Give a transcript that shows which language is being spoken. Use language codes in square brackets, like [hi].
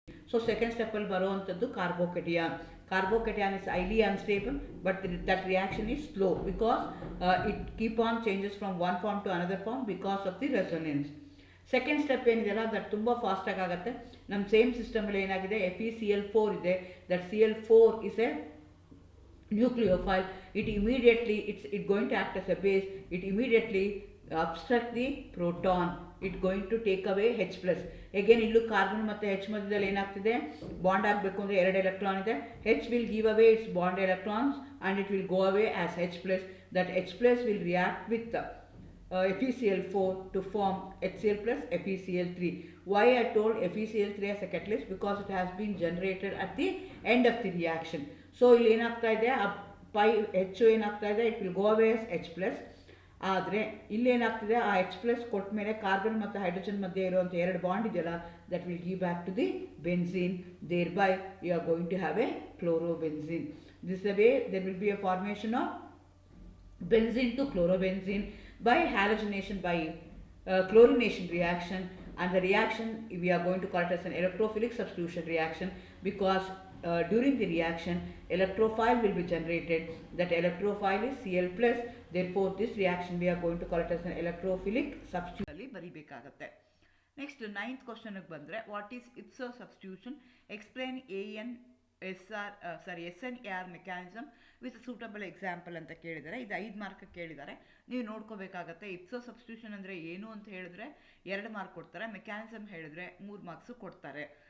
[en] So second step will [kn] ಬರುವಂಥದ್ದು ಕಾರ್ಬೋಕೇಟಿಯಾನ್. [en] Carbocation is highly unstable, but that reaction is slow because it keep on changes from one form to another form because of the resonance. [kn] Second step ಏನಿದೆಯಲ್ಲ that ತುಂಬ ಫಾಸ್ಟಾಗಿ ಆಗುತ್ತೆ. ನಮ್ಮ same ಸಿಸ್ಟಮಲ್ಲಿ ಏನಾಗಿದೆ, FeCl4 ಇದೆ. [en] That Cl4 is a nucleophile. It immediately it going to act as a base. It immediately obstruct the proton. It going to take away H+. [kn] Again ಇಲ್ಲೂ carbon ಮತ್ತು H ಮಧ್ಯದಲ್ಲಿ ಏನಾಗ್ತಿದೆ, ಬಾಂಡ್ ಆಗಬೇಕು ಅಂದರೆ 2 electron ಇದೆ. [en] H will give away its bond electrons and it will go away as H+. That H+ will react with FeCl4 to form HCl plus FeCl3. Why I told FeCl3 as a catalyst? Because it has been generated at the end of the reaction. So [kn] ಇಲ್ಲಿ ಏನಾಗ್ತಾ ಇದೆ, pi ಹೆಚ್ಚು ಏನಾಗ್ತಾ ಇದೆ, [en] It will go away H plus. [kn] ಆದರೆ ಇಲ್ಲೇನಾಗ್ತಿದೆ, ಆ H plus ಕೊಟ್ಟ ಮೇಲೆ ಕಾರ್ಬನ್ ಮತ್ತು ಹೈಡ್ರೋಜನ್ ಮಧ್ಯೆ ಇರುವಂಥ ಎರಡು ಬಾಂಡ್ ಇದೆಯಲ್ಲ, [en] That will give back to the benzene. Thereby you are going to have a chlorobenzene. This the way there will be a formation of benzene to chlorobenzene by halogenation, by chlorination reaction, and the reaction we are going to call it as an electrophilic substitution reaction, because during the reaction electrophile will be generated. That electrophile is Cl plus. Therefore this reaction we are going to call it as an electrophilic substitution [kn] ಅಲ್ಲಿ ಬರಿಬೇಕಾಗುತ್ತೆ. Next 9th ಕ್ವಶನ್ಗೆ ಬಂದರೆ, [en] what is ipso substitution, explain SNAR mechanism with suitable example [kn] ಅಂತ ಕೇಳಿದ್ದಾರೆ. ಇದು 5 mark ಕೇಳಿದ್ದಾರೆ, ನೀವು ನೋಡ್ಕೋಬೇಕಾಗತ್ತೆ. ಇಪ್ಸೋ substitution ಅಂದರೆ ಏನು ಅಂತ ಹೇಳಿದ್ರೆ 2 ಮಾರ್ಕ್ ಕೊಡ್ತಾರೆ, ಮೆಕ್ಯಾನಿಸಮ್ ಹೇಳಿದ್ರೆ 3 ಮಾರ್ಕ್ಸು ಕೊಡ್ತಾರೆ.